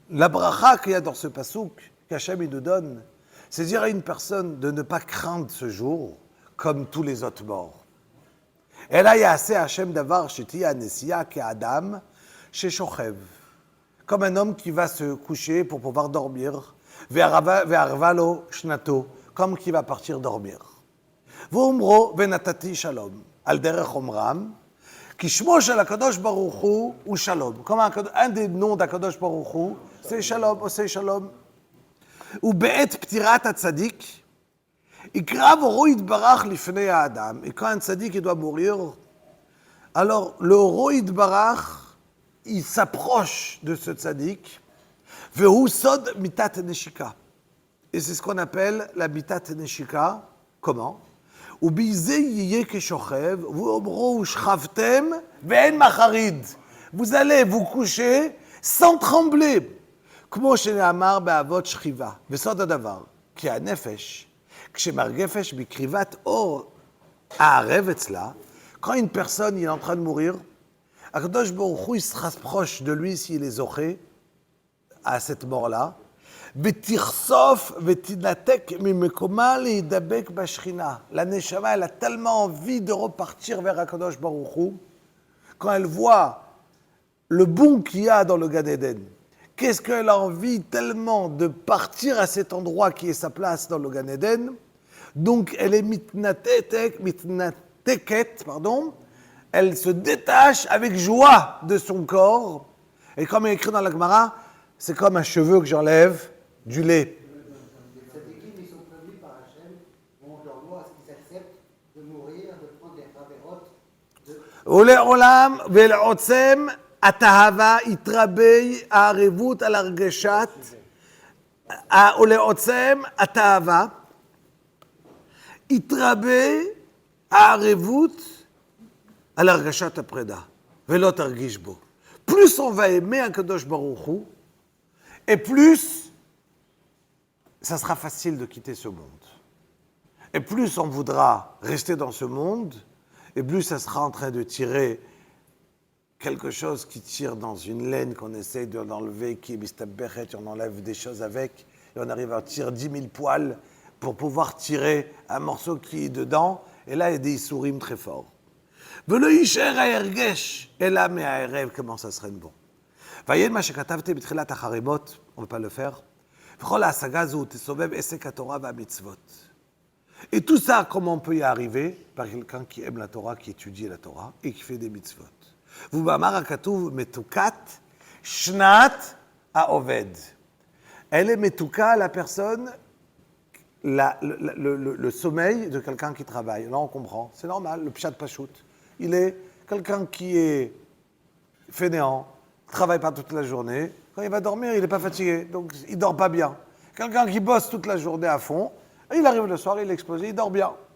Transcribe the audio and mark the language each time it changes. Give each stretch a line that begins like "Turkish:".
French: La bracha qu'il y a dans ce pasuk, qu'Hachem il nous donne, c'est dire à une personne de ne pas craindre ce jour comme tous les autres morts. Et là, il y a assez Hachem
Hebrew: d'avar sheti hanesia ke'adam sheshochev,
French: comme un homme qui va se coucher pour pouvoir dormir,
Hebrew: ve'arvalo shnato,
French: comme qui va partir dormir.
Hebrew: ואומרו ונתתי שלום, על דרך אומרם, כי שמו של הקדוש ברוך הוא שלום.
French: כלומר, un des noms d'Akadosh Baruch Hu, c'est שלום, עושה שלום.
Hebrew: ובעת פטירת הצדיק, יקרא אורו יתברך לפני האדם.
French: Et quand un tzaddik il doit mourir, alors le אורו יתברך, il s'approche de ce tzaddik,
Hebrew: והוא סוד מיתת נשיקה.
French: Et c'est ce qu'on appelle la מיתת נשיקה. Comment?
Hebrew: ובזה יהיה כשוכב, ואומרו ושכבתם ואין מחריד.
French: Vous allez vous coucher sans trembler.
Hebrew: כמו שנאמר באבות שכיבה. וסוד הדבר, כי הנפש, כשמרגפש בקריבת אור הערב אצלה,
French: quand une personne est en train de mourir, הקדוש ברוך הוא se rapproche de lui s'il est zoché à cette mort-là,
Hebrew: ותחשוף ותנתק ממקומה להידבק בשכינה.
French: La neshama, elle a tellement envie de repartir vers Akadosh Baruch Hu, quand elle voit le bon qu'il y a dans le Gan Eden. Qu'est-ce qu'elle a envie tellement de partir à cet endroit qui est sa place dans le Gan Eden. Donc elle est mitnateket, elle se détache avec joie de son corps. Et comme il est écrit dans la Gemara, c'est comme un cheveu que j'enlève du lait. Les tzadikim, ils sont prévenus par Hachem, on leur doit à ce qu'ils acceptent de mourir, de prendre des ravérotes.
Hebrew: ולעולם ולעוצם התאווה יתרבה הערבות על הרגשת ולעוצם התאווה, יתרבה הערבות על הרגשת הפרידה, ולא תרגיש בו.
French: Plus on va aimer Akadosh Baruch Hu, et plus ça sera facile de quitter ce monde. Et plus on voudra rester dans ce monde, et plus ça sera en train de tirer quelque chose qui tire dans une laine qu'on essaye d'enlever, qui est bistabechet, on enlève des choses avec, et on arrive à tirer 10 000 poils pour pouvoir tirer un morceau qui est dedans, et là il y a des issourim très forts.
Hebrew: ולא יישאר ההרגש, אלא מהערב,
French: comment ça serait bon.
Hebrew: ויהיה מה שכתבתי בתחילת החריבות,
French: on ne peut pas le faire,
Hebrew: וכל ההשגה הזו תסובב עסק התורה והמצוות.
French: Et tout ça, comment on peut y arriver? Par quelqu'un qui aime la Torah, qui étudie la Torah, et qui fait des mitzvot.
Hebrew: ובמאמר הכתוב מתוקת שנת העובד.
French: Elle est מתוקה, la personne, le sommeil de quelqu'un qui travaille. Là, on comprend. C'est normal, le pshat pachout. Il est quelqu'un qui est fainéant, ne travaille pas toute la journée. Quand il va dormir, il n'est pas fatigué, donc il ne dort pas bien. Quelqu'un qui bosse toute la journée à fond, il arrive le soir, il est explosé, il dort bien.